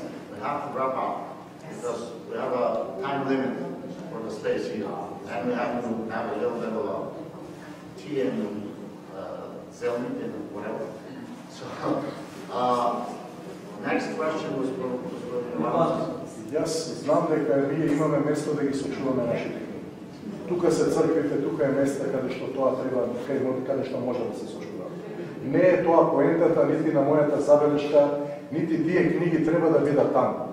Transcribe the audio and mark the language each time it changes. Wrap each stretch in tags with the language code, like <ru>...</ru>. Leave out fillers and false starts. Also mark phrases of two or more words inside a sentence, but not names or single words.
<en>We have to wrap up because we have a time limit for the space here, and we have to have a little bit of tea and zelnik and whatever. So, next question was from</en> <mk>Јас знам дека ние имаме место да ги сочуваме нашите книги. Тука се црквите, тука е место каде што тоа треба, каде што може да се сочува. Не е тоа поентата нити на мојата забелешка, нити тие книги треба да бидат таму.</mk>